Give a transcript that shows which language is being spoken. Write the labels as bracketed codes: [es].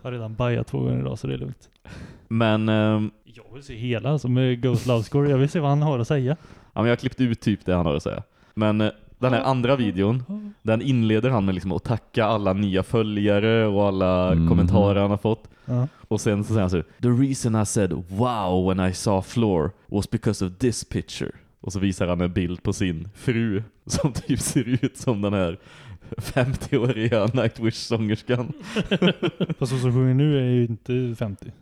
[sv] Jag har redan bajat två gånger idag så det är lugnt. Men jag vill se hela som Ghost Love Score. Jag vill se vad han har att säga. Ja, men jag har klippt ut typ det han har att säga. Men den här andra videon, den inleder han med liksom att tacka alla nya följare och alla kommentarer han har fått. Och sen så säger han så: [en] "The reason I said wow when I saw Floor was because of this picture." [sv] Och så visar han en bild på sin fru som typ ser ut som den här 50-åriga Nightwish-sångerskan. Fast hon som sjunger nu är ju inte 50.